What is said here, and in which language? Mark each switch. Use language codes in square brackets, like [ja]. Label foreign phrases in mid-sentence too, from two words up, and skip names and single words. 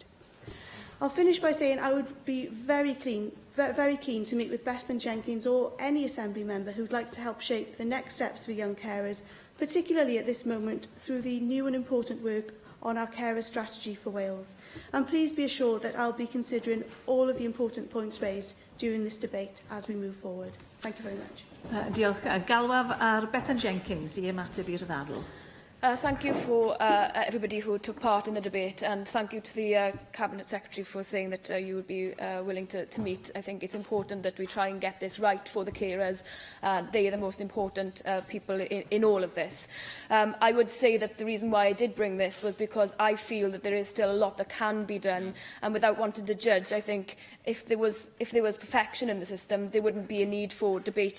[en] I'll finish by saying I would be very keen to meet with Bethan Jenkins or any Assembly member who'd like to help shape the next steps for young carers, particularly at this moment through the new and important work on our carer strategy for Wales. And please be assured that I'll be considering all of the important points raised during this debate as we move forward. Thank you very much. [cy] Diolch. Galwaf ar Bethan Jenkins I ymateb i'r ddadl. [en] Thank you for everybody who took part in the debate, and thank you to the Cabinet Secretary for saying that you would be willing to meet. I think it's important that we try and get this right for the carers. They are the most important people in all of this. I would say that the reason why I did bring this was because I feel that there is still a lot that can be done, and without wanting to judge, I think if there was perfection in the system, there wouldn't be a need for debate here.